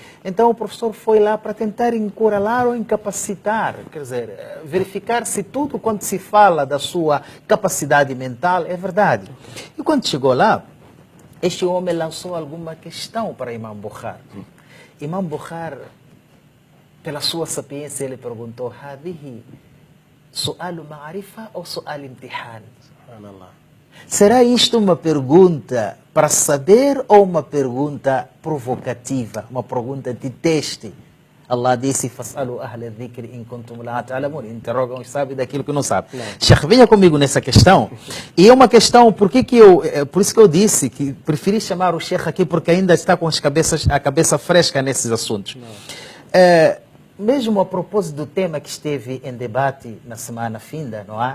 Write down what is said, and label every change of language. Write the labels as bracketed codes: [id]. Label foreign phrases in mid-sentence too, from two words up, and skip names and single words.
[pt] Então o professor foi lá para tentar encuralar ou incapacitar, quer dizer, verificar se tudo quando se fala da sua capacidade mental é verdade. E quando chegou lá, este homem lançou alguma questão para Imam Bukhari. Imam Bukhari, pela sua sapiência, ele perguntou: [ar] "هذه سؤال معرفة ou سؤال امتحان?" [pt] Subhanallah. Será isto uma pergunta para saber ou uma pergunta provocativa, uma pergunta de teste? Allah disse: [ar] "فاسألوا أهل الذكر إن كنتم لا تعلمون." [pt] Interrogam os sábios daquilo que não sabe. Sheikh, venha comigo nessa questão. E é uma questão, por isso que eu disse que preferi chamar o Sheikh aqui, porque ainda está com a cabeça fresca nesses assuntos. Mesmo a propósito do tema que esteve em debate na semana finda, não é?